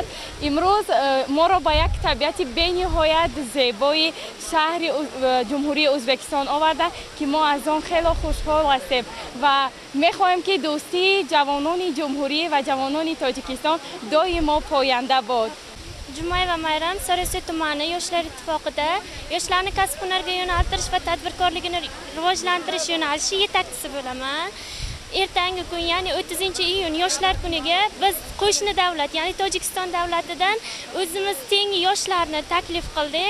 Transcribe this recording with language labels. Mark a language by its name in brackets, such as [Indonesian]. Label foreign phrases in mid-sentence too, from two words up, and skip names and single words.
[Tajik] имрӯз моро ба як табиати бениҳоят зебои шаҳри ҷумҳурии Ӯзбекистон оварда ки мо аз он хело хушҳол ҳастем ва мехоҳем ки дӯстии ҷавонони ҷумҳурӣ ва ҷавонони Тоҷикистон доимо поянда бод. Ҷумъа ва майрам [Uzbek] Сариосиёи tumani yoshlar ittifoqida yoshlarni kasb hunarga yo'naltirish va tadbirkorligini rivojlantirish yo'nalishi yetakchisi bo'laman. Ertangi kun, ya'ni 30-iyun yoshlar kuniga biz qo'shni davlat, ya'ni Tojikiston davlatidan o'zimiz teng yoshlarni taklif qildik.